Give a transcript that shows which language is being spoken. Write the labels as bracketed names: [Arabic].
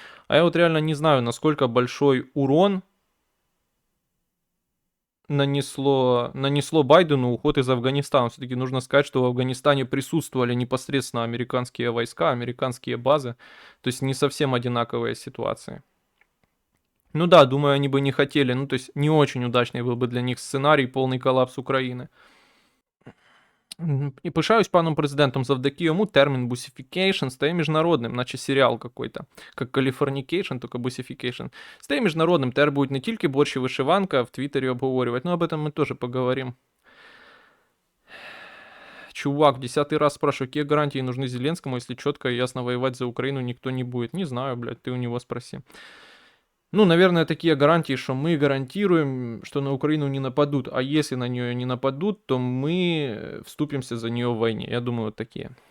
[Russian] А я вот реально не знаю, насколько большой урон нанесло Байдену уход из Афганистана. Все-таки нужно сказать, что в Афганистане присутствовали непосредственно американские войска, американские базы. То есть не совсем одинаковые ситуации. Ну да, думаю, они бы не хотели. Ну, то есть не очень удачный был бы для них сценарий, полный коллапс України. [Ukrainian] І пишаюсь паном президентом, завдяки йому термін «бусифікейшн» стає міжнародним, наче серіал [Russian] какой-то, [Ukrainian] як «Каліфорнікейшн», тільки «бусифікейшн». Стає міжнародним, тепер будуть не тільки борщ і вишиванка в Твіттері обговорювати, [Russian] но об этом мы тоже поговорим. Чувак, в 10-й раз спрашиваю, какие гарантии нужны Зеленскому, если четко и ясно воевать за Украину никто не будет? Не знаю, блядь, ты у него спроси. Ну, наверное, такие гарантии, что мы гарантируем, что на Украину не нападут, а если на нее не нападут, то мы вступимся за нее в войне. Я думаю, вот такие.